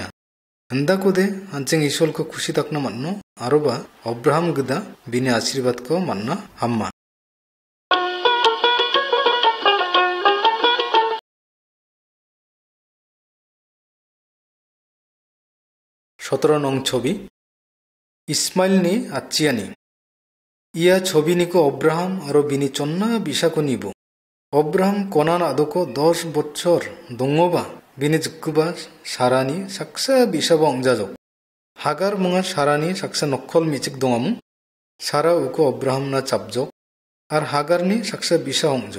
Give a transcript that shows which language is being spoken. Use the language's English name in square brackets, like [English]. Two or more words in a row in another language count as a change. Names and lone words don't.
[Garo] Anda kode anching isol ko kushi takna manno aroba Abraham gida bini ashirbat ko manna hamma. Sotoro nong chobi Ismail ni achiani. Ia chobi niko Abraham aro bini chonna bisa ko nibo. Abraham konan adoko 10 bochor dongoba bini jikkuba sarani saksa bisa ba ongjajok. Hagar munga sarani saksa nokkol michik dongamung. Sara uko Abraham na chapjok ar Hagar ni saksa bisa hongjok.